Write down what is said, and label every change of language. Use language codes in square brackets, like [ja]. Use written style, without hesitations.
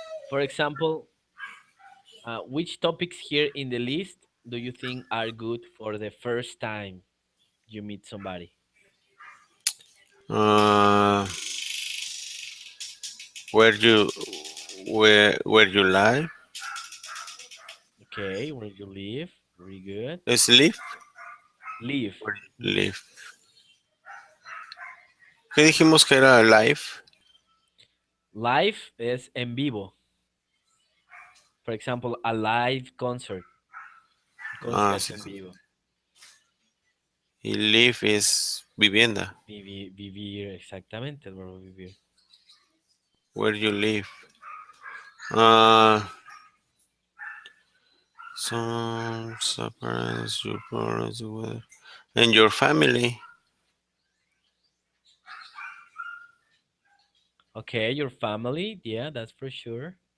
[en] For example, which topics here in the list do you think are good for the first time you meet somebody? Uh, where you where you live? Okay, where you live, very good. Sleep. Live. Where you Mhm. live. [es] ¿Qué dijimos que era live? Live es en vivo. [en] For example, a live concert, Ah, [es] sí, en sí. vivo. Y live es vivienda. Vivir, exactamente, el verbo vivir. [en] Where you live. Uh, some surprise your parents with and your family. Okay, your family, yeah, that's for sure.